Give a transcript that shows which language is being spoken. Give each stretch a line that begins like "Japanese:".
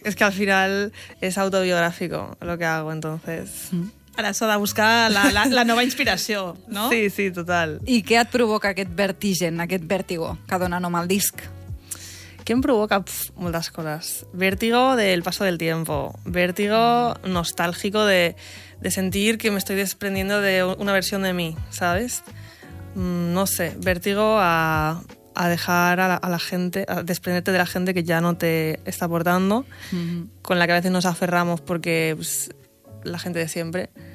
Spanish: Es que al final es autobiográfico lo que hago, entonces...
Catalan: Ara s'ha de buscar la nova inspiració, no? Sí, sí, total. I què et provoca aquest vertigen, aquest vértigo que dona nom al disc? Què em provoca? Moltes coses.
Spanish: Vértigo del paso del tiempo. Vértigo nostálgico de sentir que me estoy desprendiendo de una versión de mí, ¿sabes? No sé, vértigo a dejar a la gente, a desprenderte de la gente que ya no te está aportando, con la que a veces nos aferramos porque pues, la gente de siempre.